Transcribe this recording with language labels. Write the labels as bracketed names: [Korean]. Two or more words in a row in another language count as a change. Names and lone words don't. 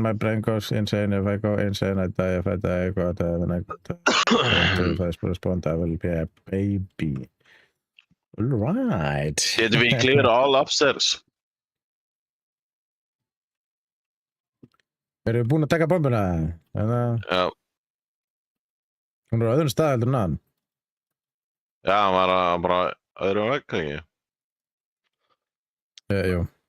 [English] My brain goes insane. If I go insane, I die. If I die, I go die. Then I go to if I respond, I will be a baby. All right. Did we clear all upstairs? [Icelandic] Erum við búin að taka bombuna? Já. Hún er á öðrum stað heldur en hann. Já, hann var bara öðru vegg, ekki? Jú.